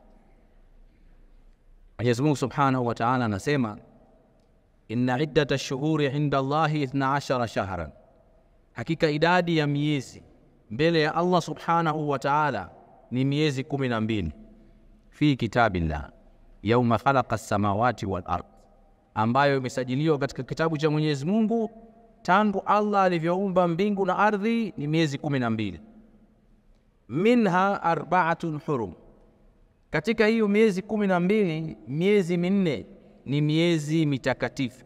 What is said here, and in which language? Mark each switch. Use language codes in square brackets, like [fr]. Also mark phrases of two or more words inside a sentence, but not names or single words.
[sw] Mwenyezi Mungu subhanahu wa ta'ala anasema: [ar] إن عدة الشهور عند الله 12 شهرا, [sw] hakika idadi ya miezi mbele ya Allah [ar] سبحانه وتعالى [sw] ni miezi 12 [ar] في كتاب الله يوم خلق السماوات والأرض, [sw] ambayo imesajiliwa katika kitabu cha Mwenyezi Mungu tangu Allah alivyoumba mbingu na ardhi, ni miezi 12. [ar] منها أربعة حرم, [sw] katika hiyo miezi 12 miezi minne ni miezi mitakatifu.